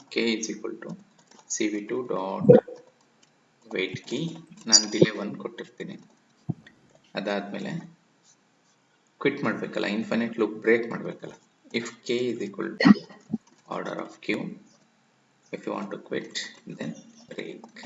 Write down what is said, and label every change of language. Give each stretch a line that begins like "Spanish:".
English: k is equal to cv2 dot wait key.
Kannada: ನಾನು delay 1 ಕೊಟ್ಟಿರ್ತೀನಿ. ಅದಾದ್ಮೇಲೆ ಕ್ವಿಟ್ ಮಾಡಬೇಕಲ್ಲ, ಇನ್ಫೈನೈಟ್ ಲೂಪ್ ಬ್ರೇಕ್ ಮಾಡಬೇಕಲ್ಲ.
English: If k is equal to order of q, if you want to quit then break.